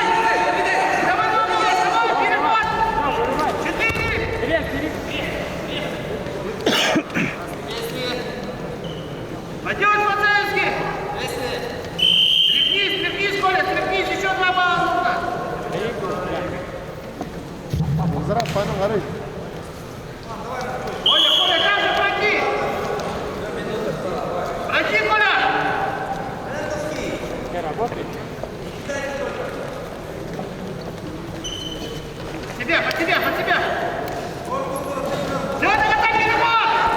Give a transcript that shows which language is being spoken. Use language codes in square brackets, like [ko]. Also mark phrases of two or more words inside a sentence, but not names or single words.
[ru] Давай, перехват. 4. Пойдем, Мацаевский. Стряхнись, Коля, стряхнись, еще 2 балла нужно. Zara bana karış. Коля, как же пройти? Пройди, Коля! Под тебя! Все, это так, переход!